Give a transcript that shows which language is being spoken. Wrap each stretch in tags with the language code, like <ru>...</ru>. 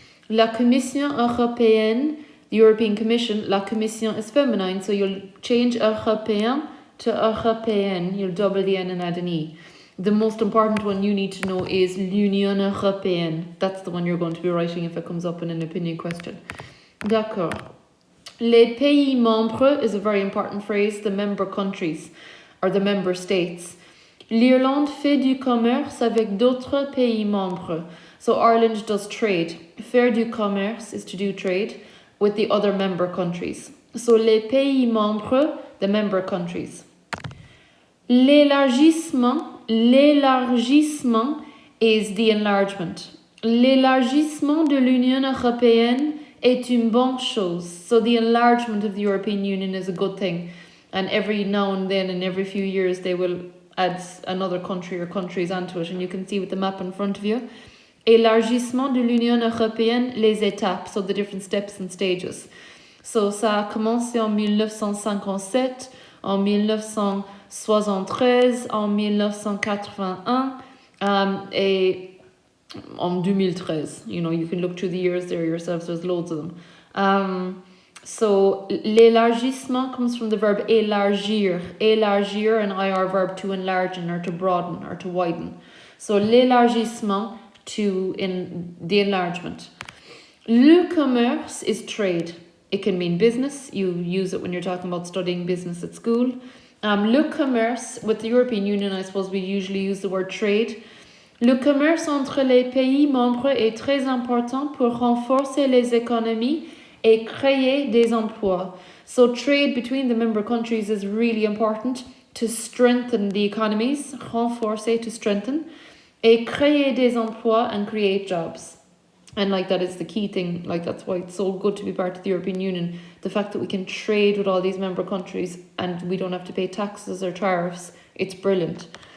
<en>La Commission européenne, the European Commission, la Commission is feminine, so you'll change européen to européenne, you'll double the N and add an E. The most important one you need to know is l'Union Européenne. That's the one you're going to be writing if it comes up in an opinion question.</en> <fr>D'accord.</fr> <en>Les pays membres is a very important phrase, the member countries, or the member states.</en> <fr>L'Irlande fait du commerce avec d'autres pays membres.</fr> <en>So Ireland does trade. Faire du commerce is to do trade with the other member countries. So les pays membres, the member countries. L'élargissement is the enlargement.</en> <fr>L'élargissement de l'Union européenne est une bonne chose.</fr> <en>So the enlargement of the European Union is a good thing. And every now and then, and every few years, they will add another country or countries onto it. And you can see with the map in front of you.</en> <fr>Élargissement de l'Union européenne, les étapes.</fr> <en>So the different steps and stages.</en> <fr>So ça a commencé en 1957, en 1973, en 1981 et en 2013.</fr> <en>You know, you can look through the years there yourselves, there's loads of them. So l'élargissement comes from the verb élargir. Élargir, an IR verb to enlarge or to broaden or to widen. So l'élargissement in the enlargement. Le commerce is trade. It can mean business. You use it when you're talking about studying business at school. Le commerce, with the European Union, I suppose we usually use the word trade.</en> <fr>Le commerce entre les pays membres est très important pour renforcer les économies et créer des emplois.</fr> <en>So trade between the member countries is really important to strengthen the economies, renforcer, to strengthen,</en> <fr>et créer des emplois,</fr> <en>and create jobs. And like that is the key thing, like that's why it's so good to be part of the European Union. The fact that we can trade with all these member countries and we don't have to pay taxes or tariffs, it's brilliant.</en>